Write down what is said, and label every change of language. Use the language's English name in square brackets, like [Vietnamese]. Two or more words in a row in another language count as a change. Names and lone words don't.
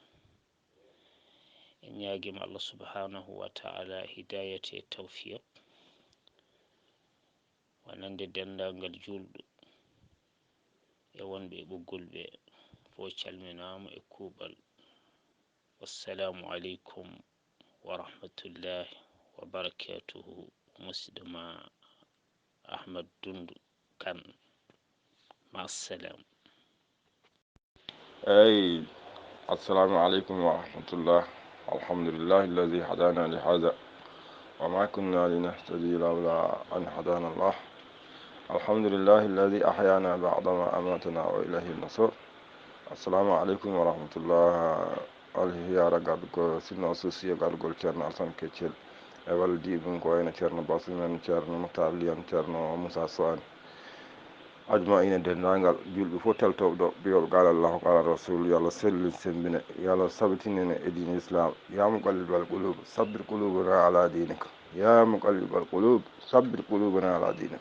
[Fula] en ñaguima [Arabic] الله سبحانه وتعالى [Fula] hidayati e tawfiq wonande dendagal julɗo e wonɓe e ɓoggol ɓe fo calminama e kuuɓal. [Arabic] والسلام عليكم ورحمة الله وبركاته. [Fula] musidɗo ma Ahmad Dundu Kane. ma assalam. [Arabic] أي السلام عليكم ورحمة الله. الحمد لله الذي هدانا لهذا وما كنا لنهتدي لولا أن هدانا الله. الحمد لله الذي أحيانا بعدما أماتنا وإليه النصر. السلام عليكم ورحمة الله. [Fula] alhiyara gargo sinno susiyo gargol ceerno alsan keccel e waldi ɗum ko wayno ceerno basumen ceerno moutarliyan ceerno moussa soane ajma ina dendagal julɓe fof teltoɓe ɗo mbiyoɓe [Arabic] قال الله قال رسول [Fula] yo allah sellin sembina yo allah sabitinene e dine islam [Arabic] يا مقلب القلوب ثبت قلوبنا على دينك يا مقلب القلوب ثبت قلوبنا على دينك.